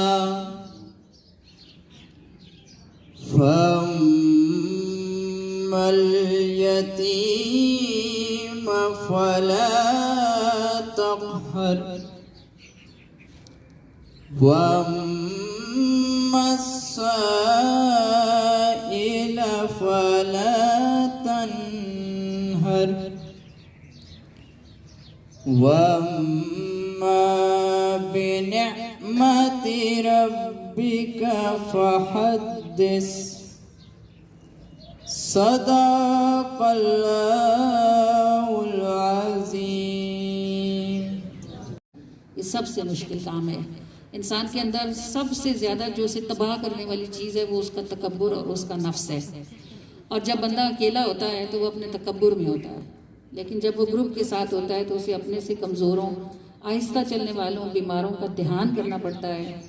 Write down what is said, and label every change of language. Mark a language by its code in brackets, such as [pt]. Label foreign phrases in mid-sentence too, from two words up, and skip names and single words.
[ar] فأما اليتيم فلا تقهر وأما السائل فلا تنهر وأما بنعمة ربك فحدث. صدق الله العظيم. [hi] ये सबसे मुश्किल काम है। इंसान के अंदर सबसे ज़्यादा जो उसे तबाह करने वाली चीज़ है वो उसका तकब्बुर और उसका नफ्स है। और जब बंदा अकेला होता है तो वो अपने तकब्बुर में होता है, लेकिन जब वो ग्रुप के साथ होता है तो उसे अपने से कमज़ोरों, आहिस्ता चलने वालों, बीमारों का ध्यान करना पड़ता है।